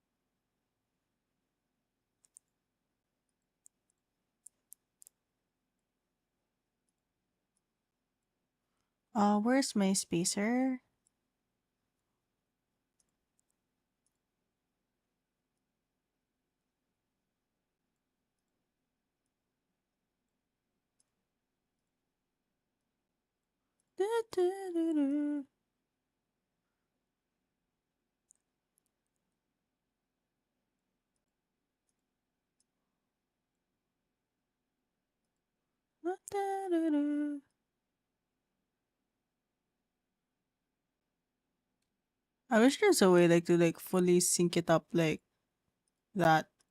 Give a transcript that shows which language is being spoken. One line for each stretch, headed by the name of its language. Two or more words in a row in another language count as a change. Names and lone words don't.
English: Where's my spacer? Du-du-du-du. Du-du-du-du. I wish there's a way like to like fully sync it up like that.